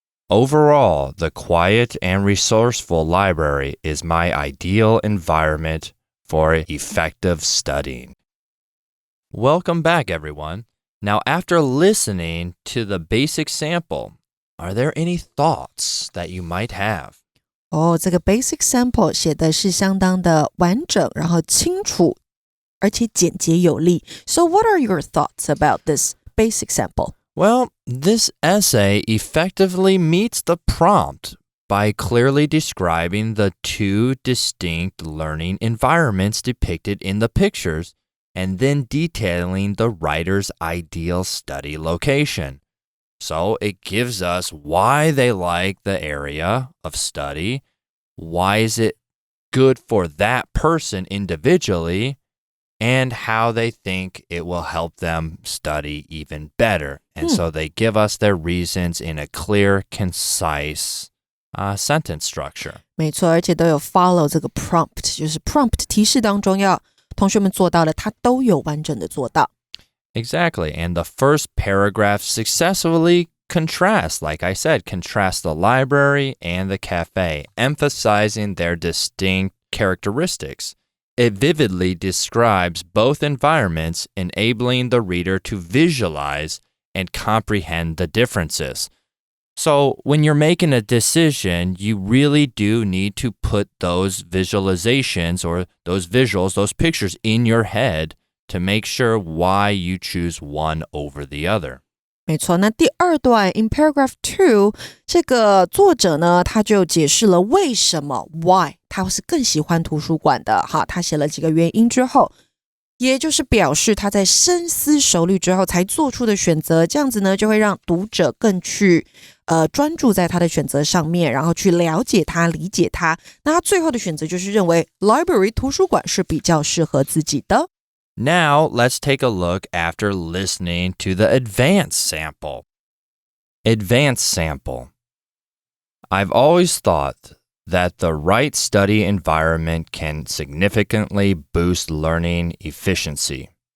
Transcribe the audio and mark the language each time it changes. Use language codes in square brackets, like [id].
[en] Overall, the quiet and resourceful library is my ideal environment for effective studying. Welcome back, everyone. Now, after listening to the basic sample, are there any thoughts that you might have? [zh] 这个 basic sample 写的是相当的完整，然后清楚，而且简洁有力。 [en] So what are your thoughts about this basic sample? Well, this essay effectively meets the prompt by clearly describing the two distinct learning environments depicted in the pictures and then detailing the writer's ideal study location. So it gives us why they like the area of study, why is it good for that person individually, and how they think it will help them study even better. And so they give us their reasons in a clear, concise sentence structure. [zh] 没错，而且都有 follow 这个 prompt， 就是 prompt 提示当中要同学们做到的，他都有完整的做到。 [en] Exactly. And the first paragraph successfully contrasts, like I said, contrasts the library and the cafe, emphasizing their distinct characteristics. It vividly describes both environments, enabling the reader to visualize and comprehend the differences. So when you're making a decision, you really do need to put those visualizations or those visuals, those pictures in your head to make sure why you choose one over the other. [zh] 没错，那第二段 [en] in paragraph 2， [zh] 这个作者呢，他就解释了为什么 why 他是更喜欢图书馆的。好，他写了几个原因之后，也就是表示他在深思熟虑之后才做出的选择，这样子呢，就会让读者更去专注在他的选择上面，然后去了解他、理解他。那他最后的选择就是认为 library 图书馆是比较适合自己的。 [en] Now, let's take a look after listening to the advanced sample. Advanced sample. I've always thought that the right study environment can significantly boost learning efficiency.